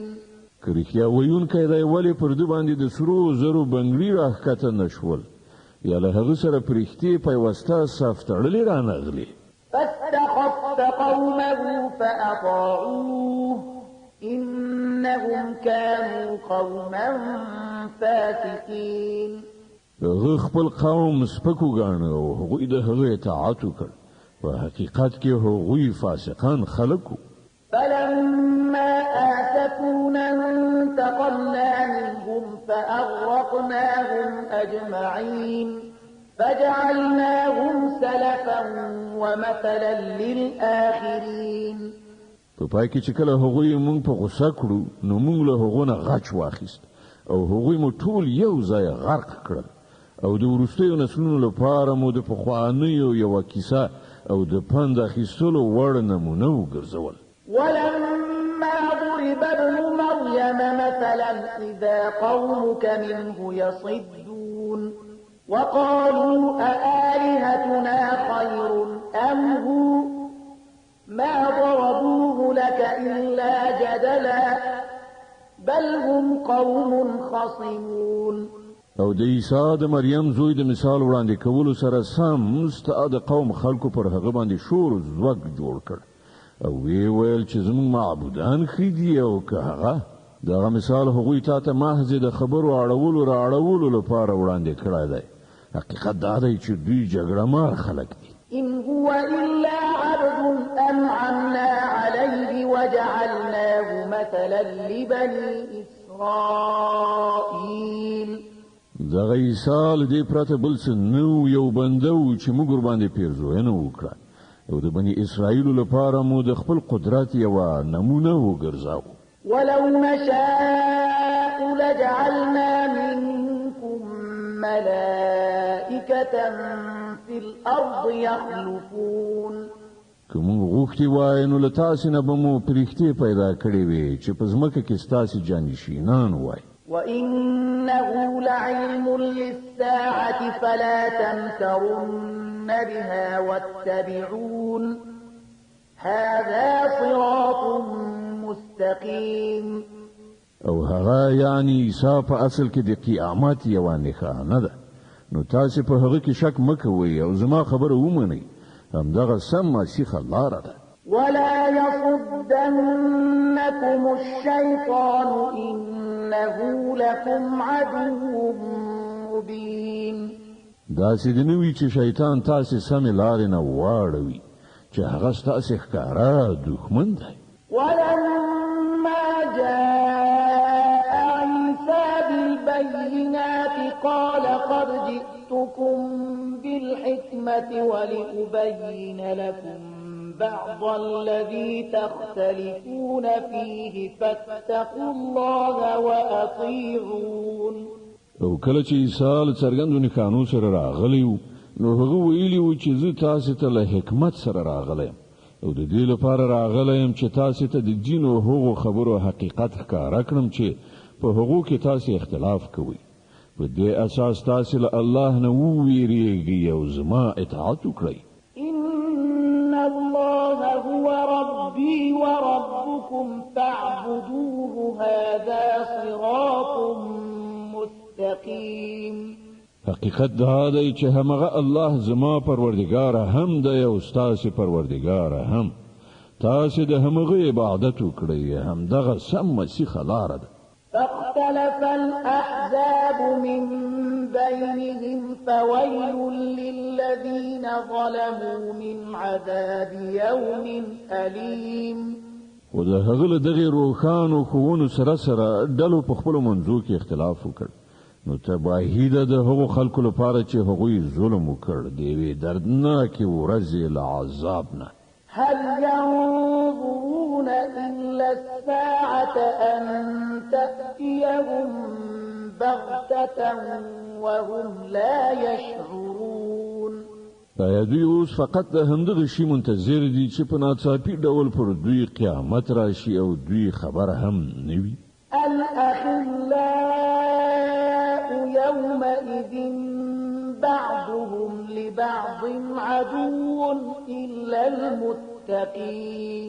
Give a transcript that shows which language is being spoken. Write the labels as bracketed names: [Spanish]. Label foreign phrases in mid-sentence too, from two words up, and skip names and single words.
[Pashto] که رښتیا ویونکی دی ولې پر ده باندې د سرو زرو بنګړي راښکته نه شول یا له هغه سره په رښتې پیوسته صف تړلې رانغلې. [Arabic] فاستخف قومه فأطاعوه إنهم كانوا قوما فاسقين. [Pashto] هغه خپل قوم سپک وګاڼه او هغوی د هغه اطاعت وکړ په حقیقت کې هغوی فاسقان خلک وو. [Arabic] فلما آسفونا انتقمنا منهم فأغرقناهم أجمعين فجعلناهم سلفا ومثلا للآخرين. [Pashto] په پای کې چې کله هغوی مونږ په غوسه کړو نو مونږ له هغو نه غچ واخیست او هغوی مو ټول یو ځای غرق کړل او د وروستیو نسلونو لپاره مو د پخوانیو یوه کیسه او د پند اخیستلو وړ نمونه وګرځول. [Arabic] ولما ضرب ابن مريم مثلا إذا قومك منه يصدون وقالوا أآلهتنا خير أم هو ما ضربوه لك إلا جدلا بل هم قوم خصمون. [Pashto] او د عیسی د مریم زوی د مثال وړاندې کولو سره سم ستا د قوم خلکو پر هغه باندې شور زوږ جوړ کړ او وی ویل چې زموږ معبودان ښه دي او که هغه دغه مثال هغوی تا ته محض د خبرو اړولو لپاره وړاندې کړی دی. حقیقت دا دی چې دوی جګړه مار خلک دي. [Arabic] إن هو إلا عبد أنعمنا عليه وجعلناه مثلا لبني إسرائيل. [Pashto] دغه عیسی له دې پرته بل څه نه و یو بنده و چې موږ ورباندې پیرزوینه وکړه او د بني اسرائیلو لپاره مو د خپل قدرت یوه نمونه وګرځاو. [Arabic] ولو نشاء لجعلنا منكم ملائكة في الأرض يخلفون. [Pashto] که موږ غوښتي وای نو له تاسې نه به مو پرښتې پیدا کړې وې چې په ځمکه کې ستاسې جانشینان وای. [Arabic] وإنه لعلم للساعة فلا تمترن بها واتبعون هذا صراط مستقيم. [Pashto] او هغه یعنی عیسی په اصل کې د قیامت یوه نښانه ده نو تاسې په هغه کې شک مه کوئ او زما خبره ومنئ همدغه سمه سیخه لاره ده. [Arabic] ولا يصدنكم الشيطان إنه لكم عدو مبين. [Pashto] داسې د نه وي چې شیطان تاسې سمې لارې نه واړوي چې هغه ستاسې ښکاره دښمن دی. [Arabic] ولما جاء عيسى بالبينات قال قد جئتكم بالحكمة ولأبين لكم بعض الذي تختلفون فيه فاتقوا الله وأطيعون. [Pashto] او کله چې عیسی له څرګندو نښانو سره راغلی وو نو هغه ویلي وو چې زه تاسو ته له حکمت سره راغلی او د دې لپاره راغلی یم چې تاسو ته د دین او هغو خبرو حقیقت ښکاره کړم چې په هغو کې تاسو اختلاف کوئ. په دې اساس تاسو له الله نه وویریږئ او زما اطاعت وکړئ. [Arabic] إن الله هو ربي وربكم فاعبدوه هذا صراط مستقيم. [Pashto] حقیقت دا دی چې همغه الله زما پروردگار هم دی او ستاسو پروردگار هم. تاسو د همغه عبادت وکړئ، همدغه سم مسیح لاره ده. [Arabic] فاختلف الأحزاب من بينهم فويل للذين ظلموا من عذاب يوم أليم. [Pashto] و د هغه له دغې روښانو ښوونو سره سره ډلو په خپلو منځو کې اختلاف وکړ. نو تباهي ده د هغو خلکو لپاره چې هغوی ظلم وکړ د یوې دردناکې ورځې له عذاب نه. [Arabic] هل ينظرون إلا الساعة أن تأتيهم بغتة وهم لا يشعرون. [Pashto] آیا دوی اوس فقط د همدغه شي منتظر دي چې په ناڅاپي ډول پر دوی قیامت راشي او دوی خبر هم نه وي؟ [Arabic] الأخلاء يومئذ بعضهم لبعض عدو إلا المتقين.